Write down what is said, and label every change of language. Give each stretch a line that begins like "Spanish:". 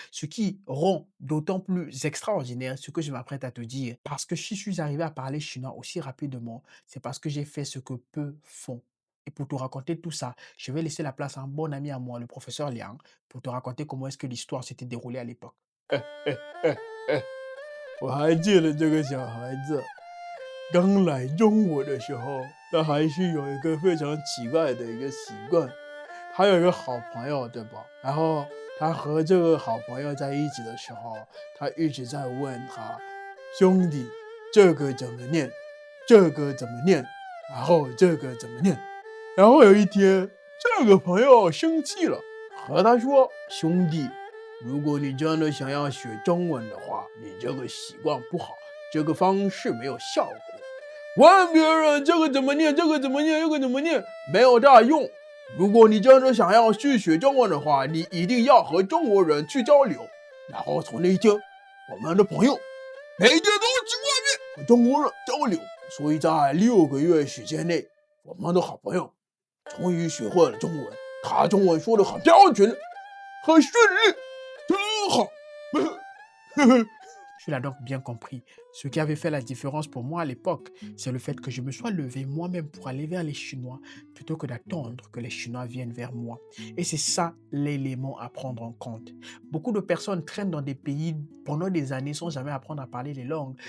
French: Ce qui rend d'autant plus extraordinaire ce que je m'apprête à te dire. Parce que si je suis arrivé à parler chinois aussi rapidement, c'est parce que j'ai fait ce que peu font. Et pour te raconter tout ça, je vais laisser la place à un bon ami à moi, le professeur Liang, pour te raconter comment est-ce que l'histoire s'était déroulée à l'époque.
Chinese: 我还记得这个小孩子刚来中国的时候，他还是有一个非常奇怪的一个习惯。他有一个好朋友，对吧？然后他和这个好朋友在一起的时候，他一直在问他兄弟，这个怎么念？这个怎么念？然后这个怎么念？然后有一天，这个朋友生气了，和他说：兄弟，如果你真的想要学中文的话，你这个习惯不好，这个方式没有效果。问别人这个怎么念，这个怎么念，这个怎么念，没有大用。如果你真的想要去学中文的话，你一定要和中国人去交流。然后从那一天，我们的朋友每天都去外面和中国人交流。所以在6个月时间内，我们的好朋友终于学会了中文。他中文说的很标准，很顺利，真好。
French: Tu l'as donc bien compris. Ce qui avait fait la différence pour moi à l'époque, c'est le fait que je me sois levé moi-même pour aller vers les Chinois plutôt que d'attendre que les Chinois viennent vers moi. Et c'est ça l'élément à prendre en compte. Beaucoup de personnes traînent dans des pays pendant des années sans jamais apprendre à parler les langues.